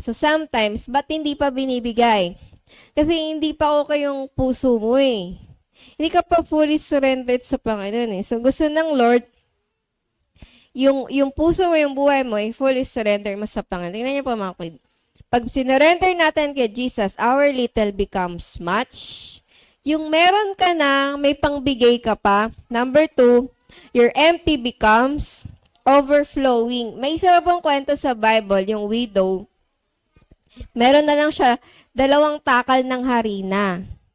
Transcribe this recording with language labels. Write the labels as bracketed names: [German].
[Filipino] So sometimes, ba't hindi pa binibigay? Kasi hindi pa okay yung puso mo eh. Hindi ka pa fully surrendered sa Panginoon eh. So gusto ng Lord, yung puso mo, yung buhay mo, fully surrender mo sa Panginoon. Tingnan niyo po mga kapatid. Pag sinurrender natin kay Jesus, [English] our little becomes much. [Filipino] Yung meron ka na, may pangbigay ka pa. [English] Number 2, your empty becomes overflowing. [Filipino] May isa pa pong kwento sa Bible, yung widow. Meron na lang siya 2 takal ng harina.